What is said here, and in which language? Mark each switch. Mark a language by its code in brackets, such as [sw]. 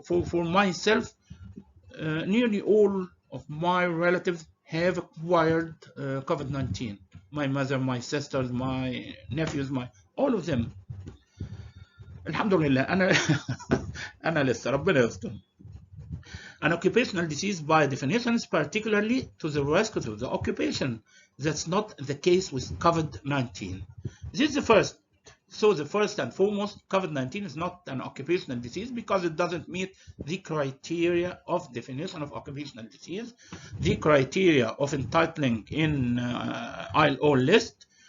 [en] For myself, nearly all of my relatives have acquired COVID-19. My mother, my sisters, my nephews, all of them. [ar] Alhamdulillah, أنا لسه ربنا يستر. [en] An occupational disease by definition is particularly to the risk of the occupation. That's not the case with COVID-19. This is the first. So the first and foremost, COVID-19 is not an occupational disease because it doesn't meet the criteria of definition of occupational disease, the criteria of entitling in ILO list.